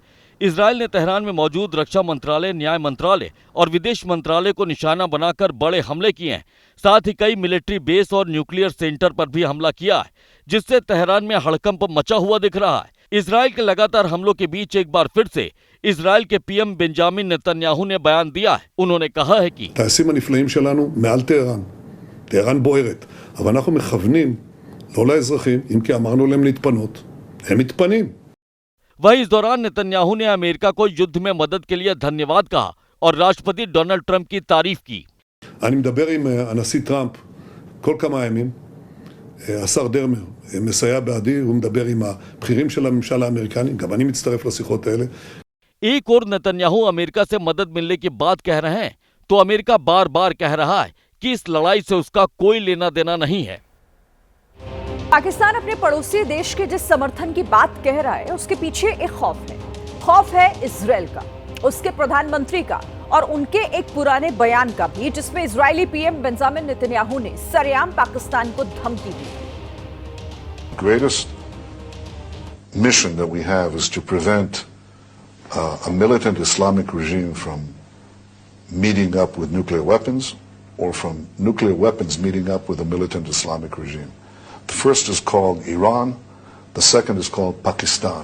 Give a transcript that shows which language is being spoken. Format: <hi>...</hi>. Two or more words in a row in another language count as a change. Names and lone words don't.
<hi>इजरायल ने तेहरान में मौजूद रक्षा मंत्रालय, न्याय मंत्रालय और विदेश मंत्रालय को निशाना बनाकर बड़े हमले किए हैं। साथ ही कई</hi> <en>military base</en> <hi>और</hi> <en>nuclear center</en> <hi>पर भी हमला किया है, जिससे तेहरान में हड़कंप मचा हुआ दिख रहा है। इजरायल के लगातार हमलों के बीच एक बार फिर से इजरायल के PM बेंजामिन नेतन्याहू ने बयान दिया है। उन्होंने कहा है कि</hi> <he>הטייסים הנפלאים שלנו מעל טהרן, טהרן בוערת, אבל אנחנו מכוונים לא לאזרחים, אם כי אמרנו להם להתפנות, הם מתפנים।</he> <hi>वहीं इस दौरान नेतन्याहू ने अमेरिका को युद्ध में मदद के लिए धन्यवाद कहा और राष्ट्रपति डोनाल्ड ट्रंप की तारीफ की।</hi> <he>אני מדבר עם הנשיא טראמפ כל כמה ימים, השר דרמר מסייע בעדי, הוא מדבר עם הבכירים של הממשל האמריקני, גם אני מצטרף לשיחות האלה।</he> <hi>एक और नेतन्याहू अमेरिका से मदद मिलने की बात कह रहे हैं, तो अमेरिका बार बार कह रहा है कि इस लड़ाई से उसका कोई लेना देना नहीं है। पाकिस्तान अपने पड़ोसी देश के जिस समर्थन की बात कह रहा है, उसके पीछे एक खौफ है इजरायल का, उसके प्रधानमंत्री का और उनके एक पुराने बयान का भी, जिसमें इजरायली PM बेंजामिन नेतन्याहू ने सरेआम पाकिस्तान को धमकी दी।</hi> <en>Greatest mission that we have is to prevent a militant Islamic regime from meeting up with nuclear weapons or from nuclear weapons meeting up with a militant Islamic regime. The first is called Iran, the second is called Pakistan.</en>